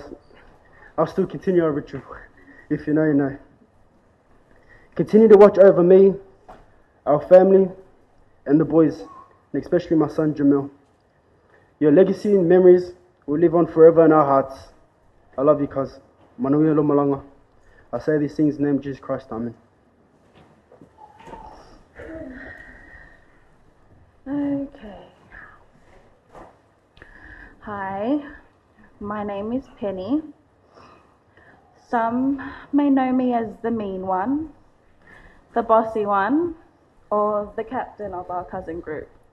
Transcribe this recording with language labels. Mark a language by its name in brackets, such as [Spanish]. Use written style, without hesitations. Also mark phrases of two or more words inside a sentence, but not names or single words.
[English] I'll still continue our ritual. If you know, you know. Continue to watch over me, our family, and the boys, and especially my son Jamil. Your legacy and memories will live on forever in our hearts. I love you, cuz. [Samoan] Manuia lo malanga. [English] I say these things in the name of Jesus Christ. Amen. Okay. Hi, my name is Penny. Some may know me as the mean one, the bossy one, or the captain of our cousin group.